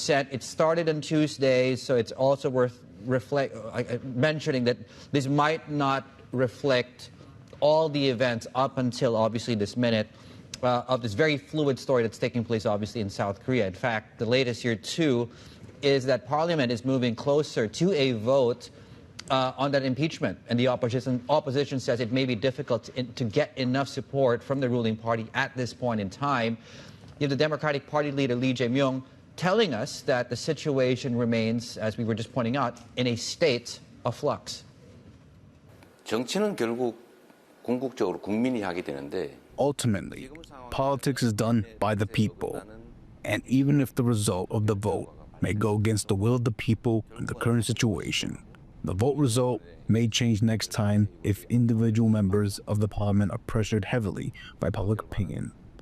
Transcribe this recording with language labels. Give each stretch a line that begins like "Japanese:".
English: It started on Tuesday, so it's also worth mentioning that this might not reflect all the events up until, obviously, this minute of this very fluid story that's taking place, obviously, in South Korea. In fact, the latest here, too, is that Parliament is moving closer to a vote on that impeachment, and the opposition says it may be difficult to get enough support from the ruling party at this point in time. You have the Democratic Party leader Lee Jae-myung telling us that the situation remains, as we were just pointing out, in a state of flux.
Korean: 정치는 결국 궁극적으로 국민이 하게 되는데
English: Ultimately, politics is done by the people, and even if the result of the vote may go against the will of the people in the current situation, the vote result may change next time if individual members of the parliament are pressured heavily by public opinion.